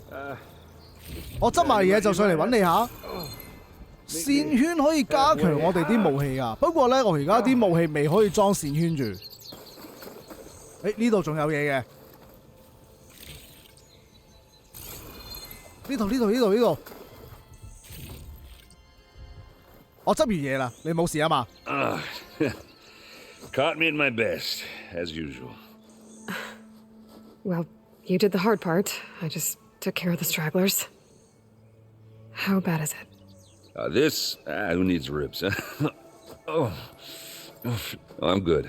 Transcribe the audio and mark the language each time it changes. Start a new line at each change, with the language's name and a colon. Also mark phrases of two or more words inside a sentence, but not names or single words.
Cantonese: 我執埋嘢就上嚟揾你下。線圈可以加強我哋啲武器啊，不過咧我而家啲武器未可以裝線圈住。呢度仲有嘢嘅。呢度。我執完嘢啦，你冇事啊嘛？
English: Caught me at my best, as usual. Well, you did the hard part. I just took care of the stragglers. How bad is it? This, who needs ribs? Oh, I'm good.